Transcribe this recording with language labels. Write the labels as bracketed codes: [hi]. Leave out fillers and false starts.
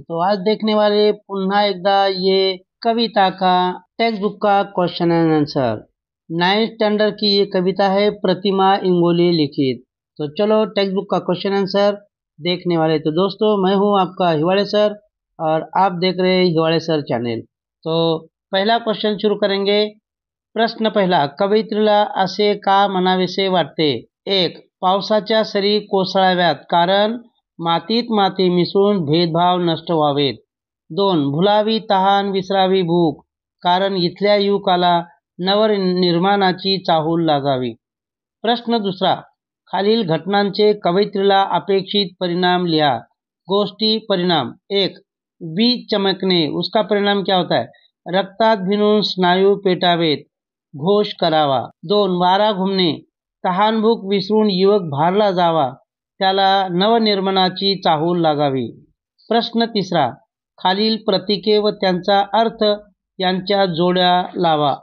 [hi] तो आज देखने वाले [mr] पुन्हा एकदा [hi] ये कविता का टेक्स्ट बुक का question and answer. 9th standard की ये कविता है, प्रतिमा इंगोले लिखित। तो चलो टेक्स्ट बुक का क्वेश्चन आंसर देखने वाले। तो दोस्तों, मैं हूँ आपका हिवाड़े सर और आप देख रहे हैं हिवाड़े सर चैनल। तो पहला क्वेश्चन शुरू करेंगे। [mr] प्रश्न पहिला, कवयित्रीला असे का म्हणावेसे वाटते? 1. पावसाच्या सरी कोसळाव्यात, कारण मातीत माती मिसळून भेदभाव नष्ट व्हावेत. 2. भुलावी तहान विसरावी भूक, कारण इथल्या युवकाला नवनिर्माणाची चाहूल लागावी. प्रश्न दुसरा, खालील घटनांचे कवयित्रीला अपेक्षित परिणाम लिहा. गोष्टी परिणाम. 1. वीज चमकणे, [hi] उसका परिणाम क्या होता है? [mr] रक्तात भिनून स्नायू पेटावेत, घोष करावा. 2. वारा घुमणे, तहानभूक विसरून युवक भारला जावा, त्याला नवनिर्माणाची चाहूल लागावी. प्रश्न तिसरा, खालील प्रतीके व त्यांचा अर्थ यांच्या जोड्या लावा.